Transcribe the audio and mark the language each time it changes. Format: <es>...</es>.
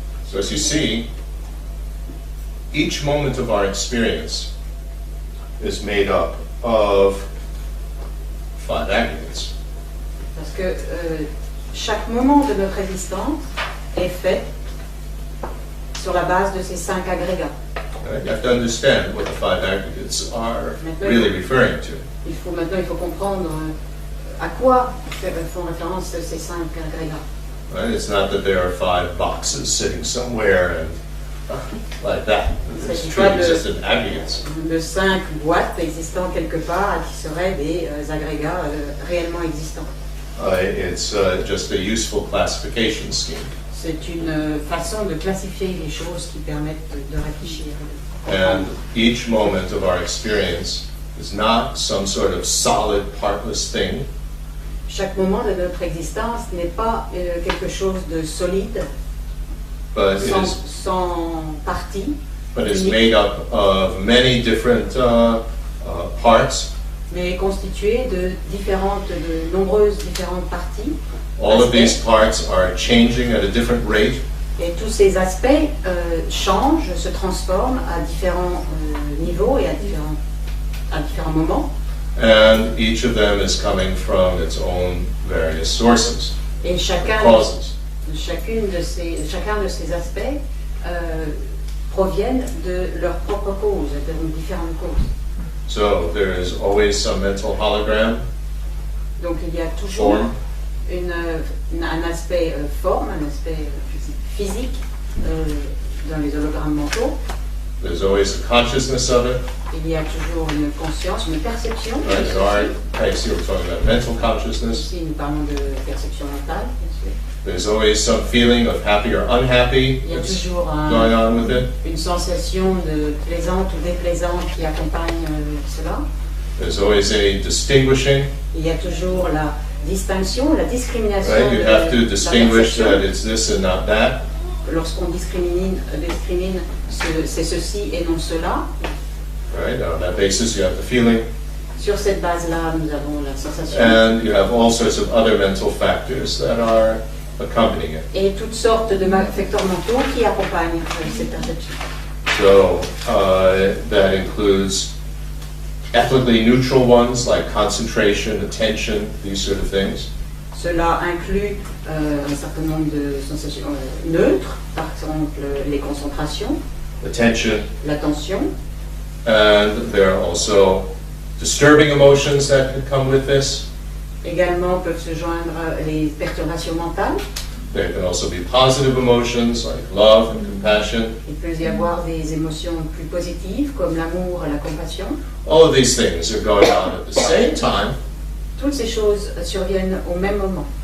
<en>So as you see, each moment of our experience is made up of 5 aggregates.</en> <fr>Parce que chaque moment de notre existence est fait sur la base de ces 5 agrégats.</fr> <en>Right? You have to understand what the 5 aggregates are really referring to.</en> <fr>Il faut comprendre à quoi font référence ces 5 agrégats.</fr> <en>Right? It's not that there are 5 boxes sitting somewhere and like that. It's truly just an aggregates.</en> <fr>De 5 boîtes existant quelque part qui seraient des agrégats réellement existants.</fr> <en>It's just a useful classification scheme.</en> <fr>C'est une façon de classifier les choses qui permettent de réfléchir.</fr> <en>And each moment of our experience is not some sort of solid, partless thing.</en> <fr>Chaque moment de notre existence n'est pas quelque chose de solide,</fr> <en>But</en> <fr>sans partie,</fr> <en>but is made up of many different parts.</en> <fr>mais constitué de nombreuses différentes parties.</fr> <en>All of these parts are changing at a different rate.</en> <fr>Et tous ces aspects changent, se transforment à différents niveaux et à différents moments.</fr> <en>And each of them is coming from its own various sources,</en> <fr>Et</fr> <en>causes.</en> <fr>chacun de ces aspects proviennent de leur propre cause, de différentes causes.</fr> <en>So there is always some mental hologram,</en> <fr>Donc il y a toujours</fr> <en>form,</en> <fr>un aspect forme, un aspect physique dans les hologrammes mentaux.</fr> <en>there's always a consciousness of it.</en> <fr>Il y a toujours une conscience, une perception.</fr> <en>Right? In our case here, we're talking about mental consciousness.</en> <fr>Ici, nous parlons de perception mentale, bien sûr.</fr> <en>There's always some feeling of happy or unhappy</en> <fr>Il y a</fr> <en>that's</en> <fr>toujours</fr> <en>going on with it.</en> <fr>une sensation de plaisante ou déplaisante qui accompagne cela.</fr> <en>There's always a distinguishing.</en> <fr>Il y a toujours la distinction, la discrimination.</fr> <en>Right? You have to</en> <fr>de la</fr> <en>distinguish</en> <fr>perception.</fr> <en>that it's this and not that.</en> <fr>Lorsqu'on discrimine c'est ceci et non cela.</fr> <en>Right? On that basis, you have the feeling.</en> <fr>Sur cette base-là, nous avons la sensation.</fr> <en>And you have all sorts of other mental factors that are accompanying it.</en> <fr>Et toutes sortes de facteurs mentaux qui accompagnent cette perception.</fr> <en>So that includes ethically neutral ones like concentration, attention, these sort of things.</en> <fr>Cela inclut un certain nombre de sensations neutres, par exemple les concentrations,</fr> <en>Attention.</en> <fr>l'attention.</fr> <en>And there are also disturbing emotions that can come with this.</en> <fr>Également peuvent se joindre les perturbations mentales.</fr> <en>There can also be positive emotions like love and compassion.</en> <fr>Il peut y avoir des émotions plus positives comme l'amour et la compassion.</fr> <en>All of these things are going on at the same time.</en> <fr>Toutes ces choses surviennent au même moment.</fr>